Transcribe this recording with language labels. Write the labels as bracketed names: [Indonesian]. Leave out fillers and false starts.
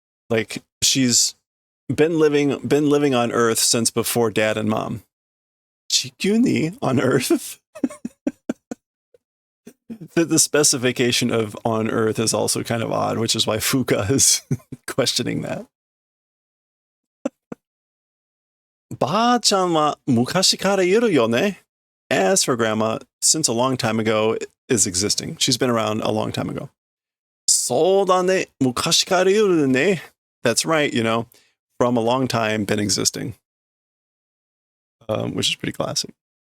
[English] Like she's been living on Earth since before Dad and Mom. Chikuni on Earth. The specification of on Earth is also kind of odd, which is why Fuka is questioning that. [Japanese] ばあちゃんは昔からいるよね. [English] As for grandma, since a long time ago, is existing. She's been around a long time ago. [Japanese] そうだね.昔からいるね. [English] That's right, you know, from a long time, been existing. Which is pretty classic.